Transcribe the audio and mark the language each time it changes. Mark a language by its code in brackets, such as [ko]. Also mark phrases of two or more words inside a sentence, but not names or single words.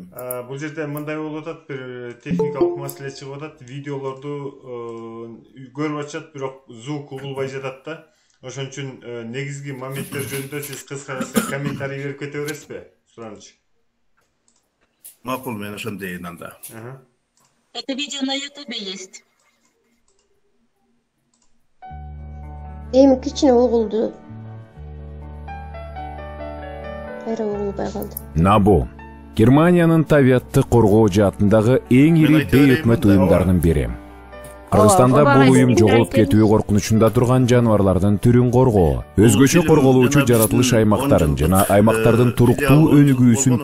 [ky] Бул жерде мындай болуп атат, бир техникалык маселе чыгып атат. Видеолорду көрүп атышат, бирок звук угулбай жатат да. Ошон үчүн негизги моменттер жөнүндө сиз кыска комментарий берип кете бересизби? Сураныч. Макул, мен ошондой дейин анда. [ru] Это видео на YouTube есть. [ky] Эми кичине угулду. Кайра угулбай калды. НАБУ Германиянын табиатты коргоо жаатындагы эң ири бейөкмөт уюмдарынын бири. Кыргызстанда бул уюм жоголуп кетүү коркунучунда турган жаныбарлардын түрүн коргоо, өзгөчө корголуучу жаратылыш аймактарын жана аймактардын туруктуу өнүгүүсүн